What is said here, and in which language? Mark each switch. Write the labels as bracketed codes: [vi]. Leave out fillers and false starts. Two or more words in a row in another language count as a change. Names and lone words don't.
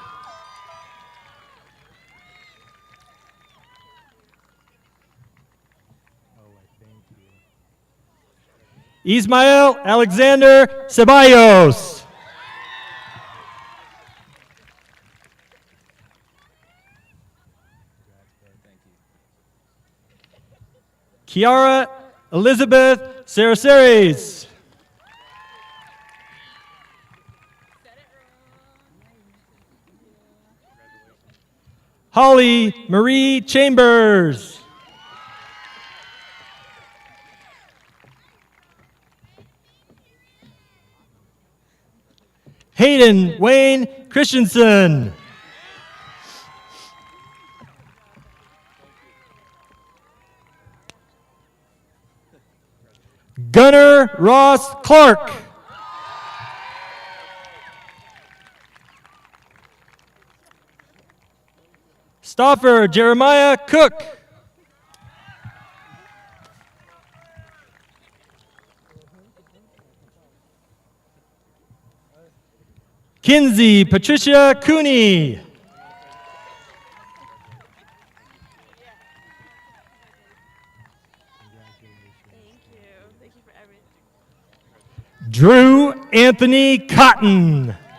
[en] Ismael Alexander Ceballos. Kiara Elizabeth Saraceres. Holly Marie Chambers. Hayden Wayne Christensen. Gunnar Ross Clark. Stoffer Jeremiah Cook. Kinsey Patricia Cooney. Drew Anthony Cotton.